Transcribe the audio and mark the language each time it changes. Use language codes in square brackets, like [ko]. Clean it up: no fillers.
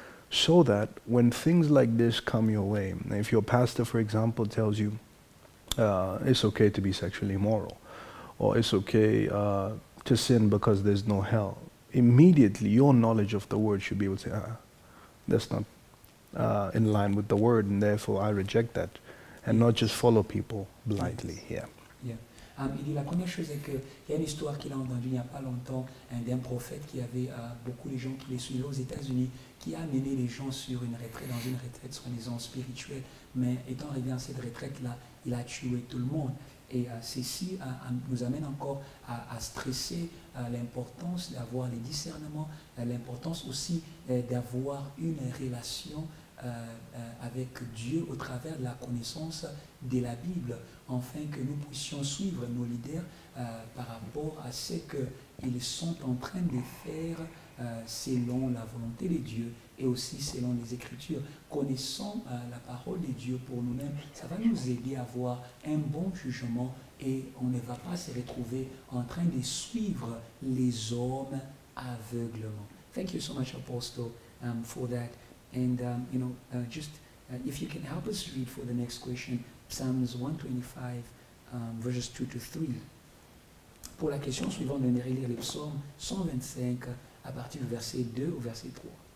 [en] So that when things like this come your way, if your pastor, for example, tells you it's okay to be sexually immoral, or it's okay to sin because there's no hell, immediately your knowledge of the Word should be able to say, that's not in line with the Word, and therefore I reject that, and not just follow people blindly. Yeah. Yeah. [fr] Il dit la première chose est qu'il y a une histoire qu'il a entendue il n'y a pas longtemps d'un prophète qui avait beaucoup de gens qui les suivaient aux États-Unis, qui a amené les gens sur une retraite, dans une retraite soi-disant spirituelle, mais étant arrivé à cette retraite-là, il a tué tout le monde. Et ceci nous amène encore à stresser l'importance d'avoir les discernements, l'importance aussi d'avoir une relation avec Dieu au travers de la connaissance de la Bible, afin que nous puissions suivre nos leaders par rapport à ce qu'ils sont en train de faire selon la volonté de Dieu et aussi selon les Écritures. Connaissant la parole de Dieu pour nous-mêmes, ça va nous aider à avoir un bon jugement et on ne va pas se retrouver en train de suivre les hommes aveuglement. [en] Thank you so much, Apostle, for that. And, you know, if you can help us read for the next question, Psalms 125, verses 2 to 3. [fr] Pour la question suivante, on aimerait lire le psaume 125 à partir du verset 2 au verset 3.